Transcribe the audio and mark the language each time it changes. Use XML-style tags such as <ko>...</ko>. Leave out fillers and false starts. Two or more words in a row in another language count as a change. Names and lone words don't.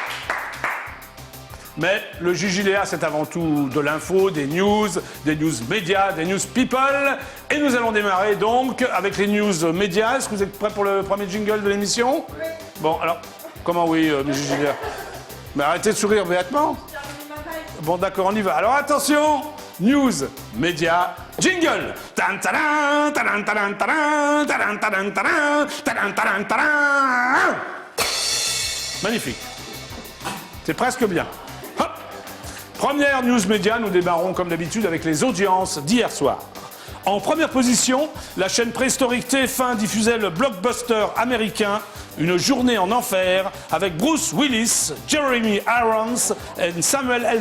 <fr>Mais le JJDA, c'est avant tout de l'info, des news médias, des news people. Et nous allons démarrer donc avec les news médias. Est-ce que vous êtes prêts pour le premier jingle de l'émission? Oui. Bon, alors, comment oui, le JJDA? Mais arrêtez de sourire béatement. Bon, d'accord, on y va. Alors attention, news, médias, jingle. Tan, tadan, tadan, tadan, tadan, tadan, tadan, tadan, tadan, tadan, tadan. Magnifique. C'est presque bien. Hop. Première news média, nous démarrons comme d'habitude avec les audiences d'hier soir. En première position, la chaîne préhistorique TF1 diffusait le blockbuster américain Une journée en enfer avec Bruce Willis, Jeremy Irons et Samuel L.</fr>